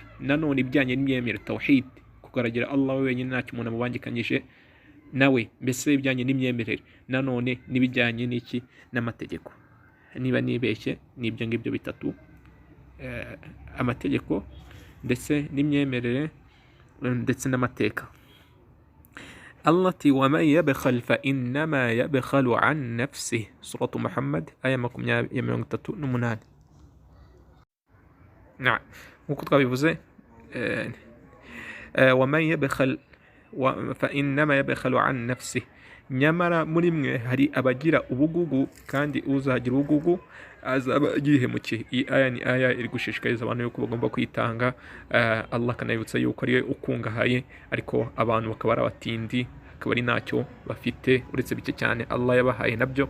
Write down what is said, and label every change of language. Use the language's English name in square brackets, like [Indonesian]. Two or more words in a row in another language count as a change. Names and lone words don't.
[Kinyarwanda] Nanone ibijyanye n'imyemerere tawhid, kugaragara Allah wenyine ntacyo umuntu amubangikanyije nawe, mbese ibijyanye n'imyemerere. Nanone n'ibijyanye n'iki n'amategeko. Niba nibeshye ni ibyo ngibyo bitatu, amategeko ndetse n'imyemerere ndetse n'amateka. Allah ati [Arabic] ومن يبخل فإنما يبخل عن نفسه, [Kinyarwanda] suratu Muhammad aya 38. Nk'uko twabivuze, [Arabic] ومن يبخل فإنما يبخل عن نفسه, [Kinyarwanda] nyamara muri mwe hari abagira ubugugu, kandi uzagira ubugugu azaba yihemukiye. Iyi aya ni aya iri gushishikariza abantu yuko bagomba kwitanga. Allah kanabibutsa yuko ari we ukungahaye, ariko abantu bakaba ari abatindi, akaba ari ntacyo bafite uretse bike cyane Allah yabahaye nabyo.